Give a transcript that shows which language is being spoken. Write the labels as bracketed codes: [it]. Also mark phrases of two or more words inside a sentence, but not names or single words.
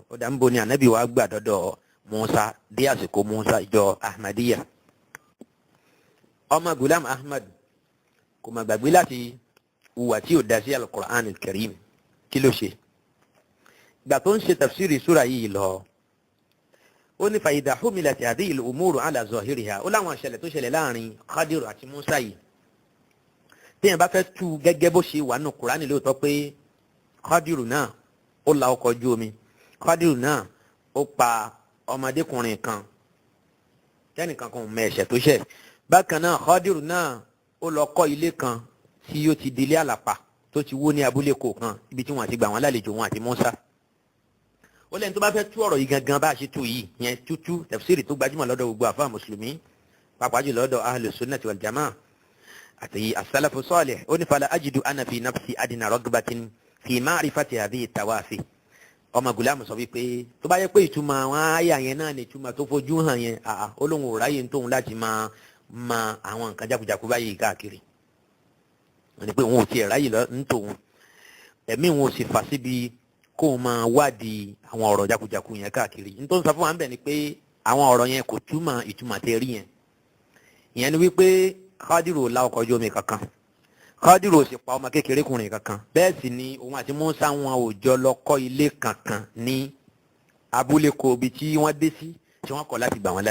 [yo] ó dà ń bo ni anabi wa gbà dọ́dọ̀ Musa dé àsìkò Musa ìjọ Ahmadiyya. ọmọ Ghulam Ahmad kò má gbàgbé láti hùwà tí ò dá sí al-Qur'an al-Karim. kí ló ṣe? ìgbà tó ń ṣe tafsiri súra yìí lọ ó ní [ar] فإذا حملت هذه الأمور على ظاهرها. [yo] ó láwọn ìṣẹ̀lẹ̀ tó ṣẹlẹ̀ láàrin Khadiru àti Musa yìí téèyàn bá fẹ́ tú gẹ́gẹ́ bó ṣe wà nù Kùránì lóòótọ́ pé Khadiru náà ó la ọkọ̀ ojú omi, Khadiru náà ó pa ọmọdékùnrin kan tẹ́nìkan kan mọ ẹ̀ṣẹ̀ tó ṣẹ̀. bákan náà Khadiru náà ó lọ kọ́ ilé kan tí ó ti dilé àlàpà tó ti wó ní abúlé kọ̀ọ̀kan ibi tí wọ́n ti gbà wọ́n lálejò wọn àti Musa. ó lẹ́ni tó bá fẹ́ tú ọ̀rọ̀ yìí gangan bá a ṣe tú yìí yẹn tútú tafsiri tó gbajúmọ̀ lọ́dọ̀ gbogbo àfáà mùsùlùmí pàápàá jùlọ lọ́dọ̀ [ar] أهل السنة والجماعة [yo] àti [ar] السلف الصالح. [yo] ó ní [ar] فلا أجد أنا في نفسي أدنى رغبة في معرفة هذه التوافه. [yo] ọmọ Ghulam sọ wípé tó bá yẹ pé ìtumọ̀ àwọn àyà yẹn náà ni ìtumọ̀ tó fojú hàn yẹn ó lóun ò ráyè tóun láti máa ma àwọn nǹkan jákujàku báyìí káàkiri. wọ́n ní pé òun ò tiẹ̀ ráyè lọ ń tòun ẹ̀mí òun ò sì fà síbi kó o máa wádìí àwọn ọ̀rọ̀ jákujàku yẹn káàkiri n tó ń sọ fún wa ń bẹ̀ ni pé àwọn ọ̀rọ̀ yẹn kò túmọ̀ ìtumọ̀ tẹ́ rí yẹn ìyẹn ni wípé Khadiru ò la ọkọ̀ ojú omi kankan Khadiru ò sì pa ọmọ kékeré kùnrin kankan bẹ́ẹ̀ sì ni òun àti Musa wọn ò jọ lọ kọ́ ilé kankan ní abúlé kò bí tí wọ́n dé sí tí wọ́n kọ̀ láti gbà wọ́n